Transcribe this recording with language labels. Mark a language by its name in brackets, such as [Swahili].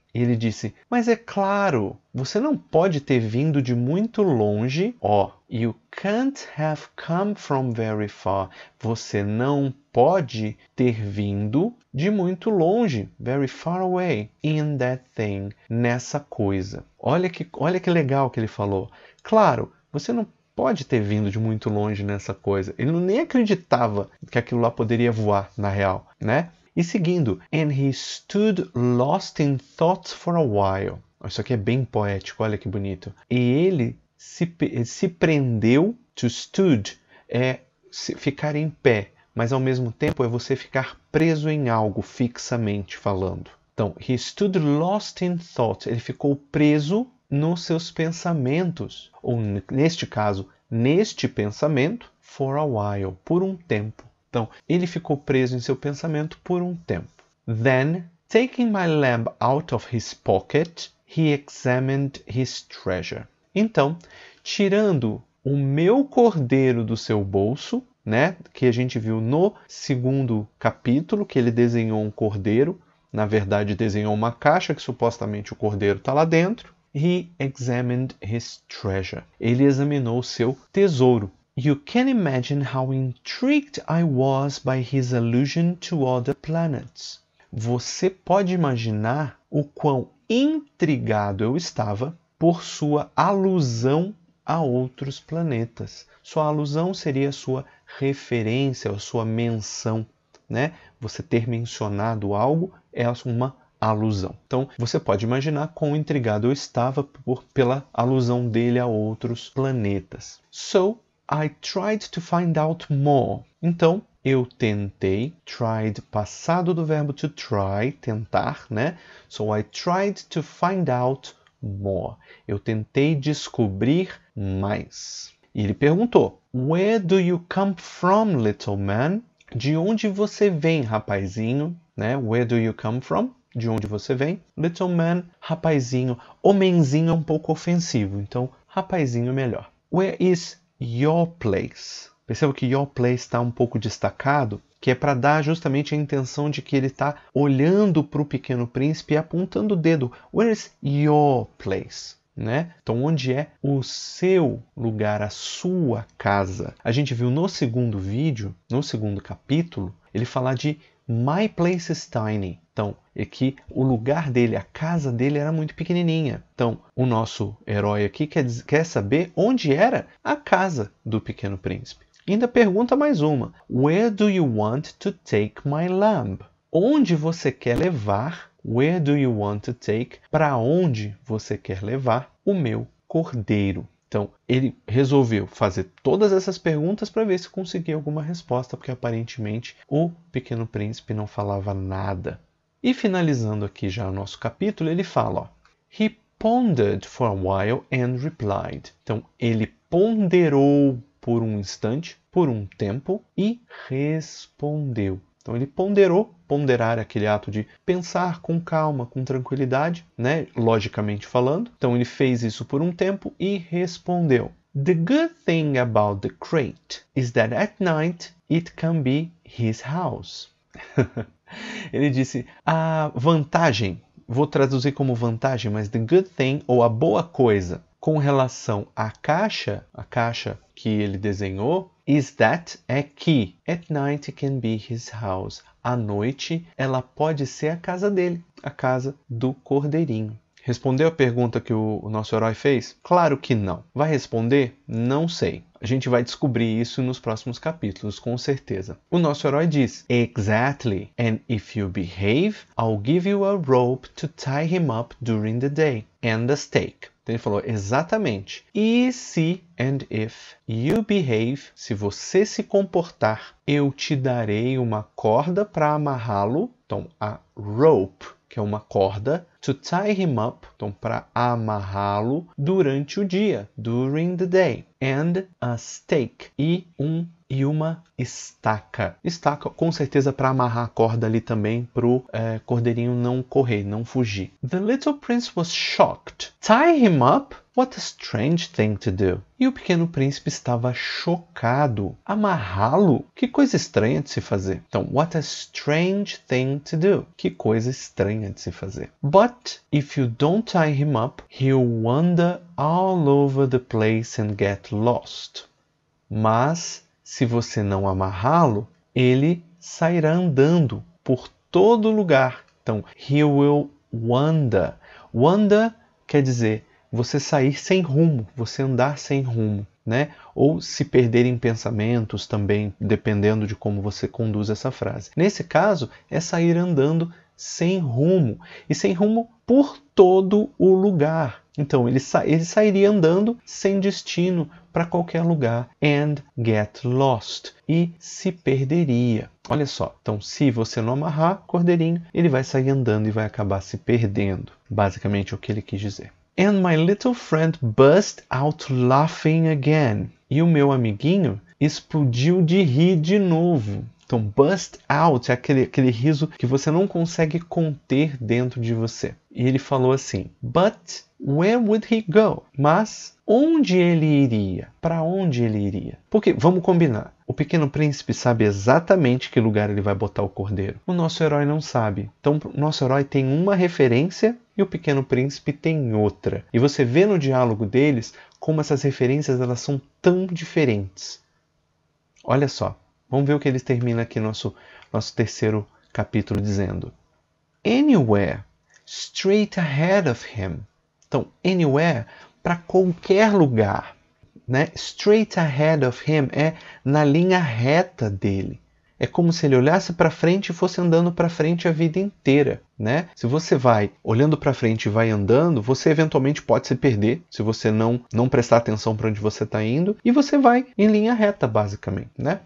[Portuguese] Ele disse, mas é claro, você não pode ter vindo de muito longe. [English] Ó, you can't have come from very far. [Portuguese] Você não pode ter vindo de muito longe, [English] very far away, in that thing, [Portuguese] nessa coisa. Olha que legal que ele falou. Claro, você não pode ter vindo de muito longe nessa coisa. Ele nem acreditava que aquilo lá poderia voar, na real, né? E seguindo, [English] and he stood lost in thoughts for a while. [Portuguese] Isso aqui é bem poético, olha que bonito. E ele se prendeu, [English] to stood, [Portuguese] é ficar em pé, mas ao mesmo tempo é você ficar preso em algo fixamente falando. Então, [English] he stood lost in thought, [Portuguese] ele ficou preso nos seus pensamentos, ou neste caso, neste pensamento, [English] for a while, [Portuguese] por um tempo. Então, ele ficou preso em seu pensamento por um tempo. [English] Then, taking my lamb out of his pocket, he examined his treasure. [Portuguese] Então, tirando o meu cordeiro do seu bolso, né, que a gente viu no segundo capítulo, que ele desenhou um cordeiro, na verdade desenhou uma caixa que supostamente o cordeiro está lá dentro. [English] He examined his treasure. [Portuguese] Ele examinou o seu tesouro. [English] You can imagine how intrigued I was by his allusion to other planets. [Portuguese] Você pode imaginar o quão intrigado eu estava por sua alusão a outros planetas. Sua alusão seria a sua referência, a sua menção, né? Você ter mencionado algo é uma alusão. Então, você pode imaginar quão intrigado eu estava pela alusão dele a outros planetas. [English] So, I tried to find out more. [Portuguese] Então, eu tentei, tried, passado do verbo to try, tentar, né? [English] So, I tried to find out more. [Portuguese] Eu tentei descobrir mais. E ele perguntou, [English] Where do you come from, little man? [Portuguese] De onde você vem, rapazinho? Né? [English] Where do you come from? [Portuguese] De onde você vem? [English] Little man, [Portuguese] rapazinho. Homenzinho é um pouco ofensivo, então rapazinho é melhor. [English] Where is your place? [Portuguese] Perceba que [English] your place [Portuguese] está um pouco destacado, que é para dar justamente a intenção de que ele está olhando para o Pequeno Príncipe e apontando o dedo. [English] Where is your place? [Portuguese] Né? Então, onde é o seu lugar, a sua casa? A gente viu no segundo vídeo, no segundo capítulo, ele falar de [English] My place is tiny. [Portuguese] Então, é que o lugar dele, a casa dele era muito pequenininha. Então, o nosso herói aqui quer saber onde era a casa do Pequeno Príncipe. E ainda pergunta mais uma. [English] Where do you want to take my lamb? [Portuguese] Onde você quer levar? [English] Where do you want to take? [Portuguese] Para onde você quer levar o meu cordeiro? Então, ele resolveu fazer todas essas perguntas para ver se conseguia alguma resposta, porque aparentemente o Pequeno Príncipe não falava nada. E finalizando aqui já o nosso capítulo, ele fala, ó, [English] He pondered for a while and replied. [Portuguese] Então, ele ponderou por um instante, por um tempo e respondeu. Então ele ponderou, ponderar é aquele ato de pensar com calma, com tranquilidade, né? Logicamente falando. Então ele fez isso por um tempo e respondeu. [English] The good thing about the crate is that at night it can be his house. [Portuguese] Ele disse, a vantagem, vou traduzir como vantagem, mas [English] the good thing, [Portuguese] ou a boa coisa, com relação à caixa, a caixa que ele desenhou, [English] is that, [Portuguese] é que, [English] at night it can be his house. [Portuguese] À noite, ela pode ser a casa dele, a casa do cordeirinho. Respondeu a pergunta que o nosso herói fez? Claro que não. Vai responder? Não sei. A gente vai descobrir isso nos próximos capítulos, com certeza. O nosso herói diz, [English] Exactly, and if you behave, I'll give you a rope to tie him up during the day, and a stake. [Portuguese] Então ele falou, exatamente. E se, [English] and if, you behave, [Portuguese] se você se comportar, eu te darei uma corda para amarrá-lo. Então, [English] a rope, [Portuguese] que é uma corda, [English] to tie him up, [Portuguese] então para amarrá-lo durante o dia, [English] during the day, and a stake, [Portuguese] e uma estaca. Estaca, com certeza, para amarrar a corda ali também, para o cordeirinho não correr, não fugir. [English] The little prince was shocked. Tie him up? What a strange thing to do. [Portuguese] E o pequeno príncipe estava chocado. Amarrá-lo? Que coisa estranha de se fazer. Então, [English] what a strange thing to do. [Portuguese] Que coisa estranha de se fazer. [English] But if you don't tie him up, he'll wander all over the place and get lost. [Portuguese] Mas se você não amarrá-lo, ele sairá andando por todo lugar. Então, [English] he will wander. [Portuguese] Wander quer dizer você sair sem rumo, você andar sem rumo, né? Ou se perder em pensamentos também, dependendo de como você conduz essa frase. Nesse caso, é sair andando sem rumo. E sem rumo por todo o lugar. Então, ele sairia andando sem destino para qualquer lugar. [English] And get lost. [Portuguese] E se perderia. Olha só. Então, se você não amarrar cordeirinho, ele vai sair andando e vai acabar se perdendo. Basicamente, é o que ele quis dizer. [English] And my little friend burst out laughing again. [Portuguese] E o meu amiguinho explodiu de rir de novo. Então, burst out é aquele riso que você não consegue conter dentro de você. E ele falou assim, [English] but where would he go? [Portuguese] Mas onde ele iria? Para onde ele iria? Porque, vamos combinar, o pequeno príncipe sabe exatamente que lugar ele vai botar o cordeiro. O nosso herói não sabe. Então, o nosso herói tem uma referência e o pequeno príncipe tem outra. E você vê no diálogo deles como essas referências elas são tão diferentes. Olha só. Vamos ver o que eles terminam aqui no nosso terceiro capítulo dizendo. [English] Anywhere, straight ahead of him. [Portuguese] Então, anywhere, para qualquer lugar. Né? [English] Straight ahead of him [Portuguese] é na linha reta dele. É como se ele olhasse para frente e fosse andando para frente a vida inteira, né? Se você vai olhando para frente e vai andando, você eventualmente pode se perder se você não prestar atenção para onde você está indo e você vai em linha reta, basicamente, né?